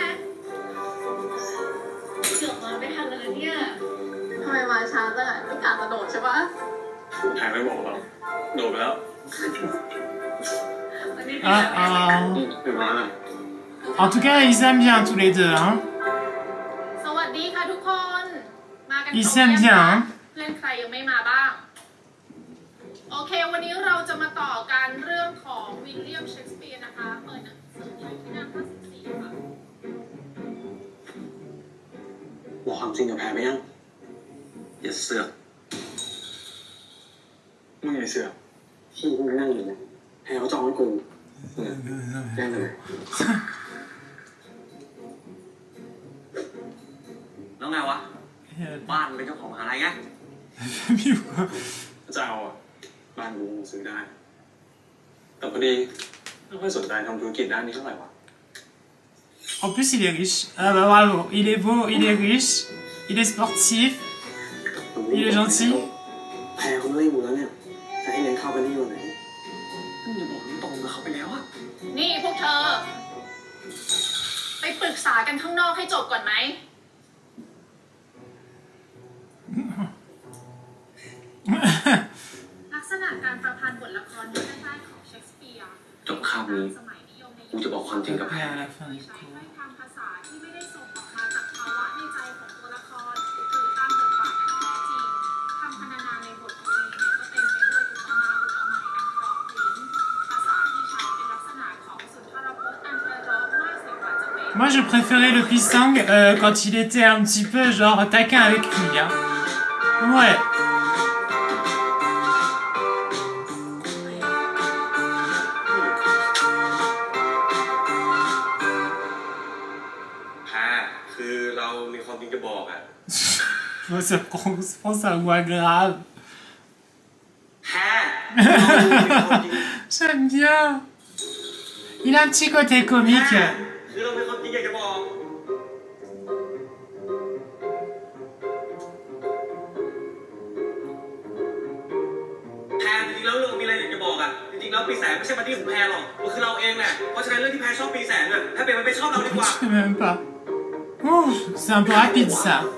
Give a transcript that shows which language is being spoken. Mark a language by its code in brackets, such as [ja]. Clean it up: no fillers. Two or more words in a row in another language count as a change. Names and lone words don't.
[fr] En tout cas, ils aiment bien tous les deux, hein. Ils s'aiment bien, hein. [th] โอเควันนี้เราจะมาต่อกันเรื่องของวิลเลียมเชกสเปียร์นะคะเปิดหนังสือที่หน้า54ค่ะ บอกความจริงกับแพรไปยังอย่าเสือกมึงอย่าเสือกที่มึงนั่งอยู่เนี่ยแพรเขาจองให้กูแจ้งเลยแล้วไงวะบ้านเป็นเจ้าของอะไรไงจะเอาบ้านกูซื้อได้แต่พอดีไม่ค่อยสนใจทำธุรกิจด้านนี้เท่าไหร่วะ [fr] En plus, il est riche. Ah bah bravo. Il est beau, il est riche, il est sportif, il est gentil. [th] แพรเขาไม่รู้แล้วเนี่ยจะให้เลี้ยงข้าวไปนี่วันไหนมึงจะบอกตรงกับเขาไปแล้วอะ นี่พวกเธอไปปรึกษากันข้างนอกให้จบก่อนไหมลักษณะการประพันธ์บทละครยุคแรกๆของเชคสเปียร์ จบคาบนี้กูจะบอกความจริงกับแพร ใช้ถ้อยคำภาษาที่ไม่ได้ส่งออกมาจากภาวะในใจของตัวละครหรือตามบทบาทอันแท้จริงคำพรรณนาในบทกวีก็เต็มไปด้วยอุปมาอุปไมยอันเพราะพริ้งภาษาที่ใช้เป็นลักษณะของสุนทรพจน์อันไพเราะมากเสียกว่าจะเป็น [fr] Moi, je préférais le Pisang quand il était un petit peu, genre, taquin avec lui, hein. Ouais. [th] คือเรามีความจริงจะบอกอะ [fr] Ça prend sa voix grave. J'aime bien. Il a un petit côté comique. [th] คือเรามีความจริงอยากจะบอกแพรจริงๆแล้วเรามีอะไรอยากจะบอกอะจริงๆแล้วปีแสงไม่ใช่บัดดี้ของแพรหรอกมันคือเราเองแหละเพราะฉะนั้นเรื่องที่แพรชอบปีแสงอะแพรเปลี่ยนมันไปชอบเราดีกว่า [fr] Je sais même pas. Oh, c'est un peu rapide ça.